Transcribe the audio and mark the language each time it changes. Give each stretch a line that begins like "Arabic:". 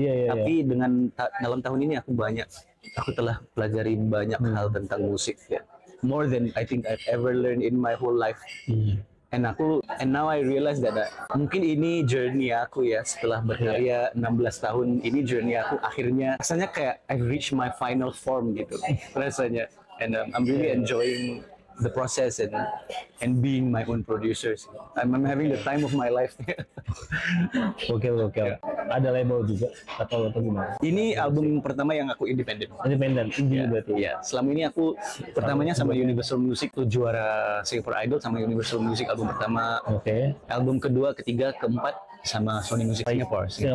Indonesian: Tapi dalam tahun ini aku telah pelajari banyak hal tentang musik ya.
English: More than I think I've ever learned in my whole life. And now I realize that
Indonesian: mungkin ini journey aku ya, setelah berkarya 16 tahun ini journey aku akhirnya rasanya kayak
English: I've reached my final form
Indonesian: gitu rasanya.
English: And I'm really enjoying the process and being my own producers. I'm having the time of my life. Oke.
Indonesian: Ada label juga atau gimana? Ini album pertama yang aku independen. Indie berarti. Ya, selama ini aku pertamanya sama Universal Music tuh juara Singapore Idol sama Universal Music album pertama. Oke. Album kedua, ketiga, keempat sama Sony Music Singapore.